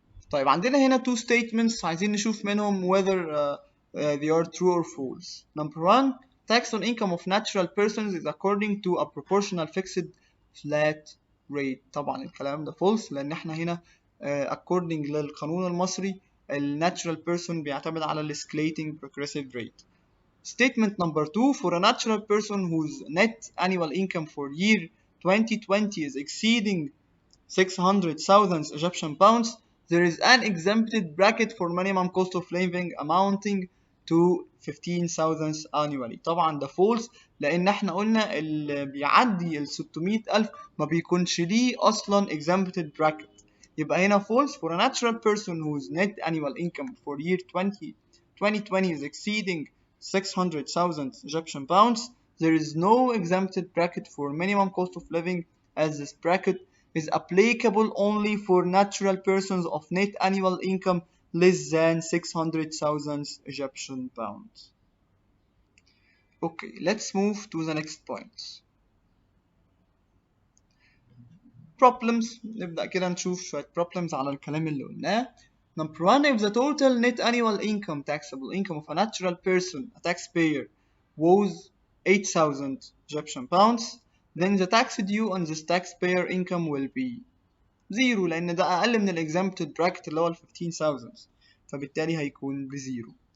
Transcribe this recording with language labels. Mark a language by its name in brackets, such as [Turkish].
[Arabic] طيب عندنا هنا [English] two statements [Arabic] عايزين نشوف منهم [English] whether they are true or false. Number one, tax on income of natural persons is according to a proportional fixed flat rate. [Arabic] طبعا الكلام ده false لأن احنا هنا according للقانون المصري ال natural person بيعتمد على ال escalating progressive rate. [English] Statement number two, for a natural person whose net annual income for year 2020 is exceeding 600,000 Egyptian pounds, there is an exempted bracket for minimum cost of living amounting to 15,000 annually. [Arabic] طبعا ده false لأن احنا قلنا اللي بيعدي ال 600,000 ما بيكونش ليه أصلا exempted bracket. يبقى هنا [English] false, for a natural person whose net annual income for year 2020 is exceeding 600,000 Egyptian pounds, there is no exempted bracket for minimum cost of living, as this bracket is applicable only for natural persons of net annual income less than 600,000 Egyptian pounds. Okay, let's move to the next point. Problems. [Arabic] نبدأ كده نشوف شوية problems على الكلام اللي قلناه. [English] Number one, if the total net annual income, taxable income of a natural person, a taxpayer, was 8,000 Egyptian pounds, then the tax due on this taxpayer income will be 0 [Arabic] لأن ده أقل من ال [English] exempted bracket [Arabic] اللي هو ال 15,000، فبالتالي هيكون بزيرو.